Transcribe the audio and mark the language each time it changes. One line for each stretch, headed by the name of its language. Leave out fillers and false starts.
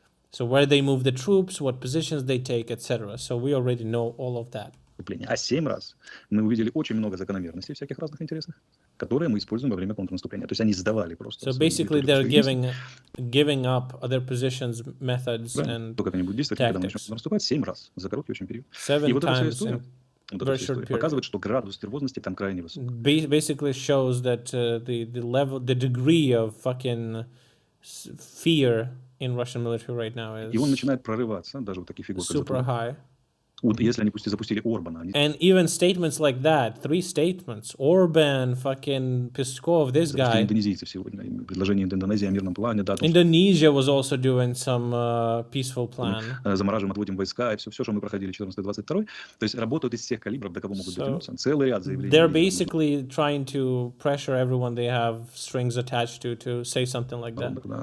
English: So where they move the troops, what positions they take, etc. So we already know all of that.
Russian: А 7 раз мы увидели очень много закономерностей всяких разных интересных, которые мы используем во время контрнаступления. То есть они сдавали просто.
English: So basically they're giving up other positions, methods and
Russian: только они будут действовать, когда мы начнем наступать 7 раз за короткий очень период. 7 И вот эта вся
English: times
Russian: история, показывает, что градус нервозности там крайне высок.
English: Basically shows that the degree of fucking fear in Russian military right now is
Russian: И он начинает прорываться, даже вот такие фигуры.
English: Super high.
Russian: Если они запустили Орбана.
English: And even statements like that, 3 statements, Orban, fucking Peskov, this guy.
Russian: Индонезийцы сегодня, предложение Индонезии о мирном плане. Да,
English: Indonesia was also doing some peaceful plan.
Russian: Замораживаем, отводим войска, и все, что мы проходили 14-22. То есть работают из всех калибров, до кого могут дотянуться. Целый ряд заявлений.
English: They're basically trying to pressure everyone they have strings attached to say something like that.